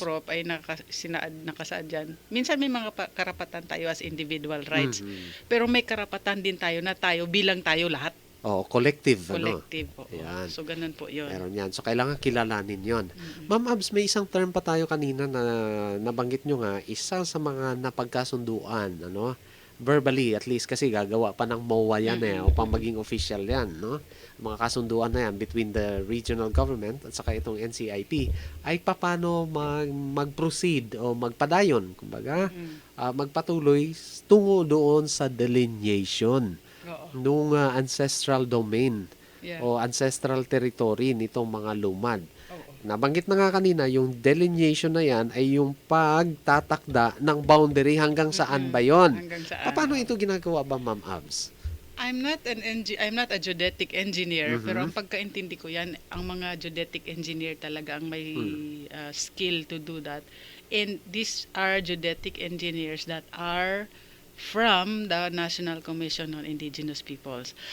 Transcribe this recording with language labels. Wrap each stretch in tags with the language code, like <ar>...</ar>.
<tl>prop ay nakasaad dyan. Minsan may mga karapatan tayo</tl> <en>as individual rights. Mhm.</en> <tl>Pero may karapatan din tayo na tayo bilang tayo lahat. Oo, collective, ano? Collective. Oo. Ayan. So ganun po yun. Meron yan. So, kailangan kilalanin yon. Mm-mm. Ma'am Abs, may isang term pa tayo kanina na nabanggit nyo nga, isa sa mga napagkasunduan, ano?</tl> <en>Verbally, at least,</en> <tl>kasi gagawa pa ng MOA yan Mm-mm. upang maging official yan, no? Mga kasunduan na yan</tl> <en>between the regional government</en> <tl>at saka itong NCIP ay paano mag-proceed o magpadayon, kumbaga, magpatuloy tungo doon sa delineation Oo. nung ancestral domain</tl> <en>Yeah.</en> <tl>o ancestral territory nitong mga lumad. Oo. Nabanggit na nga kanina, yung delineation na yan ay yung pagtatakda ng boundary hanggang saan ba yon. Hanggang saan. Paano ito ginagawa ba, Ma'am Abs?</tl> <en>I'm not a geodetic engineer, Mhm.</en> <tl>pero ang pagkaintindi ko yan, ang mga geodetic engineer talaga ang may</tl> <en>skill to do that. And these are geodetic engineers that are from the National Commission on Indigenous Peoples.</en>